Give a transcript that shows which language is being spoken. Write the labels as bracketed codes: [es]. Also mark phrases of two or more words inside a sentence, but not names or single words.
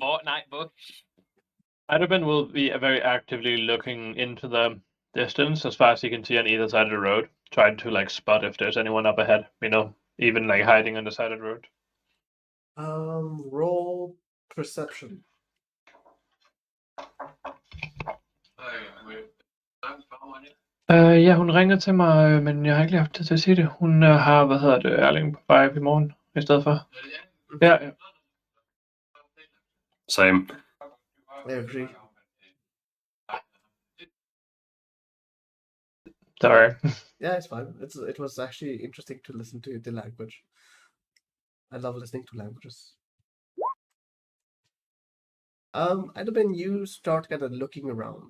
[en] Fortnite bush. will be very actively looking into the distance as far as he can see on either side of the road, trying to like spot if there's anyone up ahead, even like hiding on the side of the road. Roll perception. [da] Ja, hun ringede til mig, men jeg har ikke lige haft tid til at sige det. Hun har, Erling på vej i morgen i stedet for. Ja. [en] Same. I agree. Sorry. Yeah, it's fine. It was actually interesting to listen to the language. I love listening to languages. Adabin, you start kind of looking around.